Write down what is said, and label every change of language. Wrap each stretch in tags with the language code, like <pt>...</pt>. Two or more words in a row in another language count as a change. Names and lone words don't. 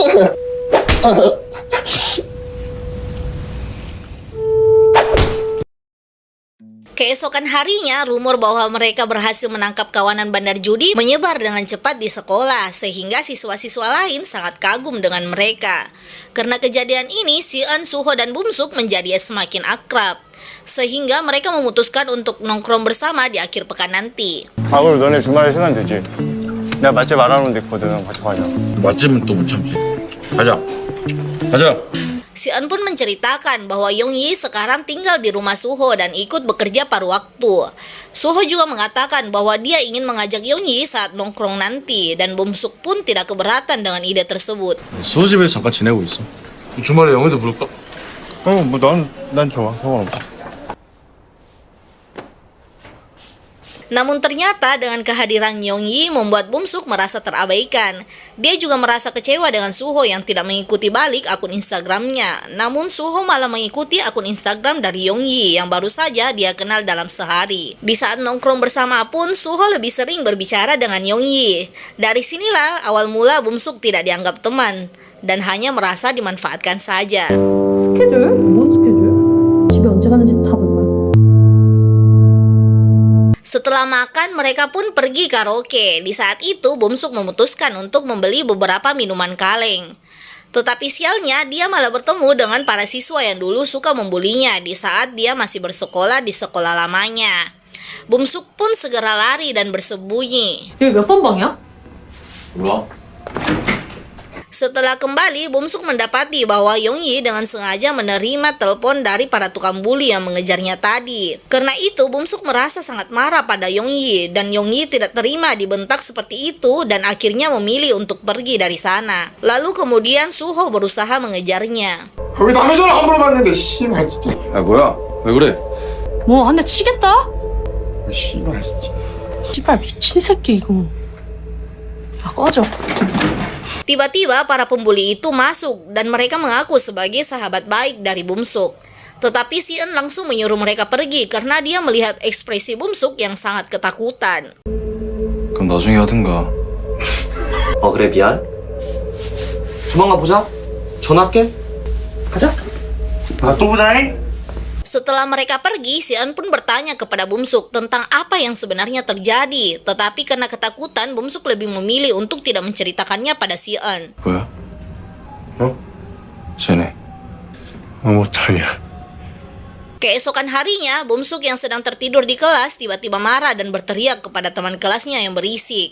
<id>Keesokan harinya, rumor bahwa mereka berhasil menangkap kawanan bandar judi menyebar dengan cepat di sekolah, sehingga siswa-siswa lain sangat kagum dengan mereka. Karena kejadian ini, si Eun, Suho, dan Bumsuk menjadi semakin akrab, sehingga mereka memutuskan untuk nongkrong bersama di akhir pekan nanti.</id> <ko>밥을 너네 주말에 시간 되지? 내가 맛집 알아놓은 데 있거든. 같이 가자. 맛집은 또 못 참지. 가자. 가자.</ko> <id>Si Eun pun menceritakan bahwa Yongyi sekarang tinggal di rumah Suho dan ikut bekerja paruh waktu. Suho juga mengatakan bahwa dia ingin mengajak Yongyi saat nongkrong nanti, dan Bumsuk pun tidak keberatan dengan ide tersebut.</id> <ko>수호 집에서 잠깐 지내고 있어. 주말에 영희도 부를까? 난 좋아. 상관없어.</ko> <id>Namun ternyata dengan kehadiran Yongyi membuat Bumsuk merasa terabaikan. Dia juga merasa kecewa dengan Suho yang tidak mengikuti balik akun Instagramnya. Namun Suho malah mengikuti akun Instagram dari Yongyi yang baru saja dia kenal dalam sehari. Di saat nongkrong bersama pun Suho lebih sering berbicara dengan Yongyi. Dari sinilah awal mula Bumsuk tidak dianggap teman dan hanya merasa dimanfaatkan saja.</id> <ko>스케줄? 뭔 스케줄? 집에 언제 가는지 다 볼 거야.</ko> <id>Setelah makan, mereka pun pergi karaoke. Di saat itu, Bumsuk memutuskan untuk membeli beberapa minuman kaleng. Tetapi sialnya, dia malah bertemu dengan para siswa yang dulu suka membulinya di saat dia masih bersekolah di sekolah lamanya. Bumsuk pun segera lari dan bersembunyi.</id> <ko>여기 몇 번 방이야? 몰라.</ko> <id>Setelah kembali, Bumsuk mendapati bahwa Yongyi dengan sengaja menerima telepon dari para tukang buli yang mengejarnya tadi. Karena itu, Bumsuk merasa sangat marah pada Yongyi, dan Yongyi tidak terima dibentak seperti itu dan akhirnya memilih untuk pergi dari sana. Lalu kemudian Suho berusaha mengejarnya.</id> <ko>왜 남의 전화 안 물어봤는데 씨발 진짜. 야 뭐야? 왜 그래? 뭐 한 대 치겠다? 씨발 진짜. 씨발 미친 새끼 이거. 야 꺼져.</ko> <id>Tiba-tiba para pembuli itu masuk dan mereka mengaku sebagai sahabat baik dari Bumsuk. Tetapi Si-eun langsung menyuruh mereka pergi karena dia melihat ekspresi Bumsuk yang sangat ketakutan.</id> <ko>그럼 나중에 하든가. 그래 미안. 조만간 보자. 전화할게. 가자. 또 보자잉.</ko> <id>Setelah mereka pergi, Si-eun pun bertanya kepada Bumsuk tentang apa yang sebenarnya terjadi. Tetapi karena ketakutan, Bumsuk lebih memilih untuk tidak menceritakannya pada Si-eun.</id> <ko>뭐야? 쟤네. 못하냐.</ko> <id>Keesokan harinya, Bumsuk yang sedang tertidur di kelas tiba-tiba marah dan berteriak kepada teman kelasnya yang berisik.</id>